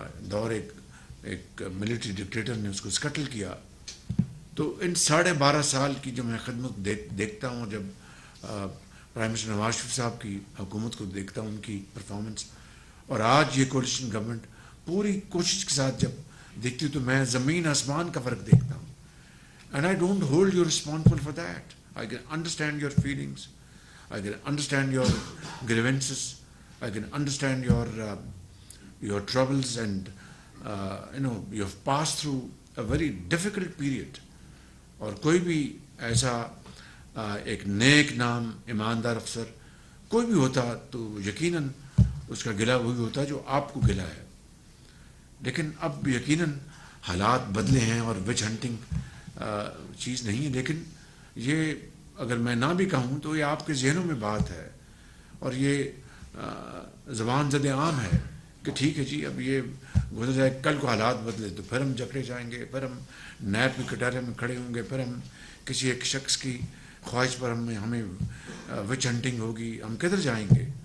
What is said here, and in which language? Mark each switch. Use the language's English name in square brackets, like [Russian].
[Urdu] دور ایک military dictator نے اس کو اسکٹل کیا، تو ان 12.5 سال کی جو میں خدمت دیکھتا ہوں، جب پرائم منسٹر نواز شریف صاحب کی حکومت کو دیکھتا ہوں، ان کی پرفارمنس، اور آج یہ کولیشن گورنمنٹ پوری کوشش کے ساتھ جب دیکھتی ہوں، تو میں زمین آسمان کا فرق دیکھتا ہوں. [English] And I don't hold you responsible for that. I can understand your feelings, I can understand your grievances, I can understand your troubles, and you have passed through a very difficult period. [Urdu] اور کوئی بھی ایسا ایک نیک نام ایماندار افسر کوئی بھی ہوتا تو یقیناً اس کا گلہ وہی ہوتا جو آپ کو گلہ ہے. لیکن اب یقیناً حالات بدلے ہیں اور وچ ہنٹنگ چیز نہیں ہے، لیکن یہ اگر میں نہ بھی کہوں تو یہ آپ کے ذہنوں میں بات ہے، اور یہ زبان زد عام ہے کہ ٹھیک ہے جی اب یہ گزر جائے، کل کو حالات بدلے تو پھر ہم جکڑے جائیں گے، پھر ہم نیب کے کٹارے میں کھڑے ہوں گے، پھر ہم کسی ایک شخص کی خواہش پر ہمیں وچ ہنٹنگ ہوگی، ہم کدھر جائیں گے.